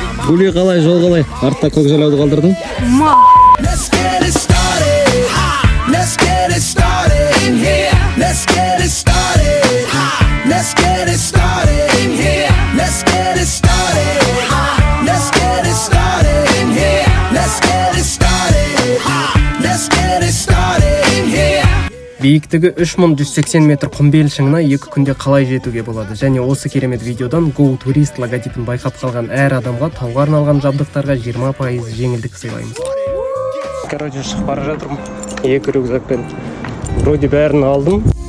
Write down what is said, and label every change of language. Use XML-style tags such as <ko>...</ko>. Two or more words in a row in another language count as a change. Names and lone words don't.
<kk>Гүли қалай, жол қалай? Артта көкжайлауды қалдырдың?</kk> <en>Let's get it started. Let's get it started in here. Let's get it started. Let's get it started in here. Let's get it started. Let's get it started in here. Let's get it started. Let's get it started in here.</en> <kk>Биіктігі 3180 метр құмбел шыңына 2 күнде қалай жетуге болады? Және осы керемет видеодан Go Tourist логотипін байқап қалған әр адамға тауға арналған жабдықтарға 20% жеңілдік сыйлаймыз. Короче, шығып бара жатырмын. 2 рюкзакпен. Вроде бәрін алдым.</kk>